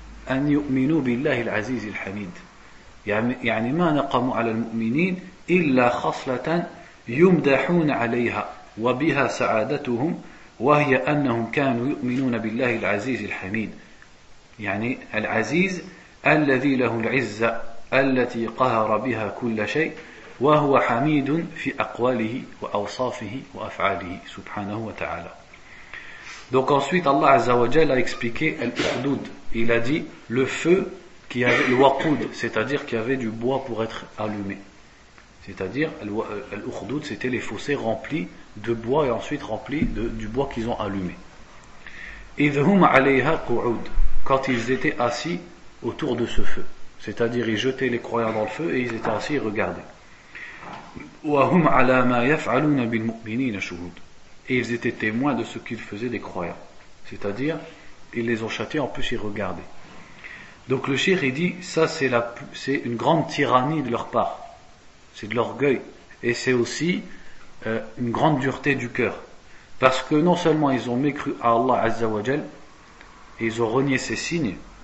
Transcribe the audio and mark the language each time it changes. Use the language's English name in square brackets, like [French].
[Arabic] أن يؤمنوا بالله العزيز الحميد يعني ما نقموا على المؤمنين إلا خصلة يمدحون عليها وبها سعادتهم وهي أنهم كانوا يؤمنون بالله العزيز الحميد يعني العزيز الذي له العزة التي قهر بها كل شيء وهو حميد في أقواله وأوصافه وأفعاله سبحانه وتعالى. [French] Donc ensuite Allah Azza wa Jal a expliqué al-Ukhdud. Il a dit le feu qui avait le waqud, c'est-à-dire qu'il y avait du bois pour être allumé. C'est-à-dire al-Ukhdud, c'était les fossés remplis de bois et ensuite remplis du bois qu'ils ont allumé. Idhum alayha qu'ud, quand ils étaient assis autour de ce feu, c'est-à-dire ils jetaient les croyants dans le feu et ils étaient assis et regardaient. [Arabic] وهم على ما يفعلون بالمؤمنين شهود. [French] Et ils étaient témoins de ce qu'ils faisaient des croyants. C'est-à-dire, ils les ont châtiés, en plus ils regardaient. Donc le shir, il dit, ça c'est une grande tyrannie de leur part. C'est de l'orgueil. Et c'est aussi une grande dureté du cœur. Parce que non seulement ils ont mécru à Allah Azza wa Jal, ils ont renié ses signes.